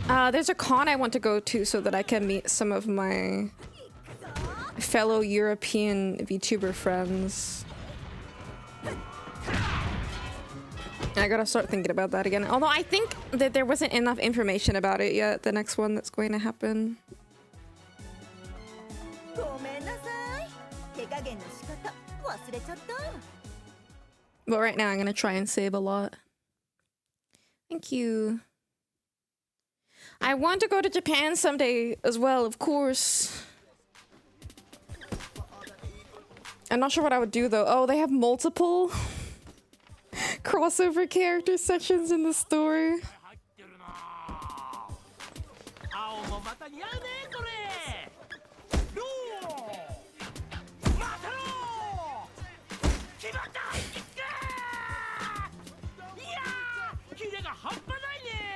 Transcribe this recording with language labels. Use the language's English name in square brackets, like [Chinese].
[English] There's a con I want to go to so that I can meet some of my fellow European VTuber friends. I gotta start thinking about that again. Although I think that there wasn't enough information about it yet, the next one that's going to happen. [Japanese] ごめんなさい。手加減の仕方忘れちゃった。 [English] But right now I'm gonna try and save a lot. Thank you. I want to go to Japan someday as well, of course. I'm not sure what I would do though. Oh, they have multiple crossover character sections in the story. [Japanese] 青もまた似合うねこれ。ロー。またろー。決まった。いやー、キレが半端ないね。